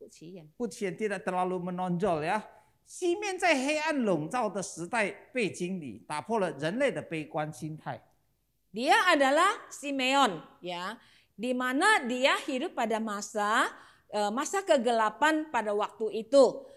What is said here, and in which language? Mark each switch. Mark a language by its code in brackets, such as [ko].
[zh] 不起眼 [id] tidak terlalu menonjol ya。 [zh] 西面在黑暗笼罩的时代背景里，打破了人类的悲观心态。 [id] Dia adalah Simeon ya, di mana dia hidup pada masa kegelapan pada waktu itu.